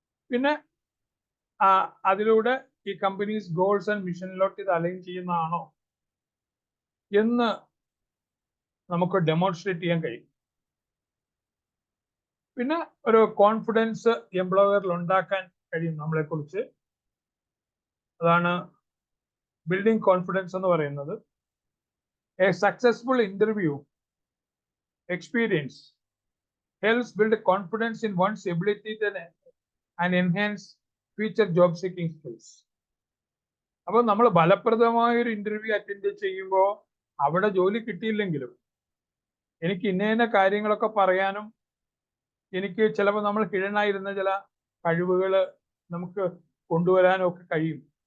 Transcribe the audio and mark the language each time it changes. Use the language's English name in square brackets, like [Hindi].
[Malayalam] പിന്നെ അതിലൂടെ ഈ കമ്പനീസ് ഗോൾസ് ആൻഡ് മിഷനിലോട്ട് ഇത് അലൈൻ ചെയ്യുന്നതാണോ എന്ന് നമുക്ക് ഡെമോൺസ്ട്രേറ്റ് ചെയ്യാൻ കഴിയും. പിന്നെ ഒരു കോൺഫിഡൻസ് എംപ്ലോയറിൽ ഉണ്ടാക്കാൻ കഴിയും നമ്മളെ കുറിച്ച്. അതാണ് ബിൽഡിംഗ് കോൺഫിഡൻസ് എന്ന് പറയുന്നത്. [English] A successful interview experience helps build confidence in one's ability and enhance future job seeking skills. [Malayalam] അപ്പോൾ നമ്മൾ ഫലപ്രദമായ ഒരു ഇന്റർവ്യൂ അറ്റൻഡ് ചെയ്യുമ്പോൾ അവിടെ ജോലി കിട്ടിയില്ലെങ്കിലും എനിക്ക് ഇന്ന കാര്യങ്ങളൊക്കെ പറയാനും, എനിക്ക് ചിലപ്പോൾ നമ്മൾ ഹിഡനായിരുന്ന ചില കഴിവുകൾ നമുക്ക് കൊണ്ടുവരാനും ഒക്കെ കഴിയും.